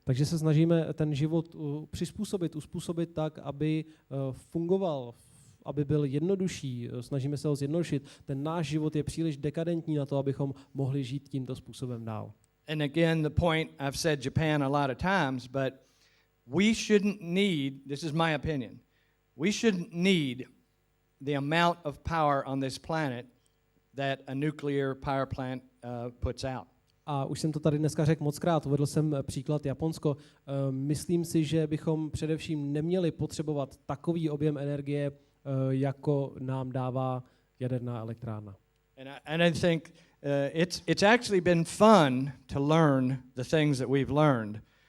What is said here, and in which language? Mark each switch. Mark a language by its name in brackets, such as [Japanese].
[Czech] Takže se snažíme ten život uspůsobit tak, aby fungoval, aby byl jednodušší, snažíme se ho zjednodušit. Ten náš život je příliš dekadentní na to, abychom mohli žít tímto způsobem dál. [English] And again, the point, I've said Japan a lot of times, but we shouldn't need, this is my opinion, we shouldn't need the amount of power on this planet that a nuclear power plant puts out. [Czech] A už jsem to tady dneska řekl mockrát, uvedl jsem příklad Japonsko. Myslím si, že bychom především neměli potřebovat takový objem energie, jako nám dává jaderná elektrárna. [English] And I think it's actually been fun to learn the things that we've learned.